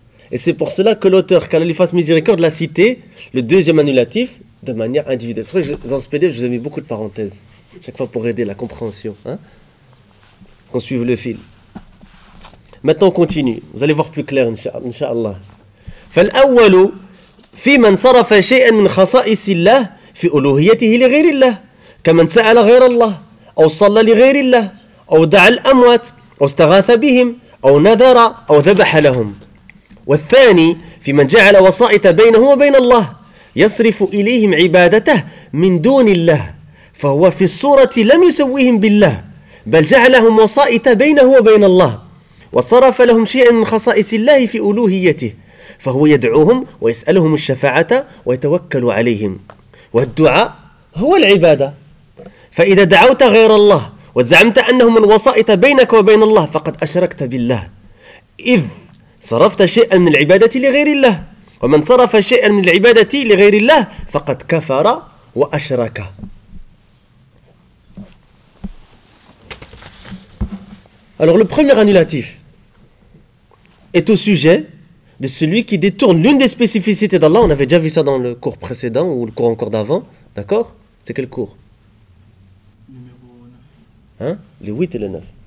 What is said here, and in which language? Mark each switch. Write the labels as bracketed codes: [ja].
[fr] Et c'est pour cela que l'auteur, qu'Allah lui fasse miséricorde, l'a cité, le deuxième annulatif, de manière individuelle. C'est vrai que dans ce PDF, je vous ai mis beaucoup de parenthèses, chaque fois pour aider la compréhension. Hein? Qu'on suive le fil. Maintenant, on continue. Vous allez voir plus clair, Inch'Allah. [ar] فَالْأَوَّلُوا في من صرف شيئا من خصائص الله في ألوهيته لغير الله كمن سأل غير الله أو صلى لغير الله أو دعا الأموات أو استغاث بهم أو نذر أو ذبح لهم والثاني في من جعل وسائط بينه وبين الله يصرف إليهم عبادته من دون الله، فهو في الصورة لم يسويهم بالله بل جعلهم وسائط بينه وبين الله، وصرف لهم شيئا من خصائص الله في ألوهيته، فهو يدعوهم ويسألهم الشفاعة ويتوكل عليهم. والدعاء هو العبادة، فإذا دعوت غير الله وزعمت أنه من وسائط بينك وبين الله فقد أشركت بالله، إذ صرفت شيئا من العبادة لغير الله، ومن صرف شيئا من العبادة لغير الله فقد كفر وأشرك. [fr] Alors le premier annulatif est au sujet de celui qui détourne l'une des spécificités d'Allah. On avait déjà vu ça dans le cours précédent ou le cours encore d'avant. D'accord ? C'est quel cours ? Hein ? Les 8 et le 9.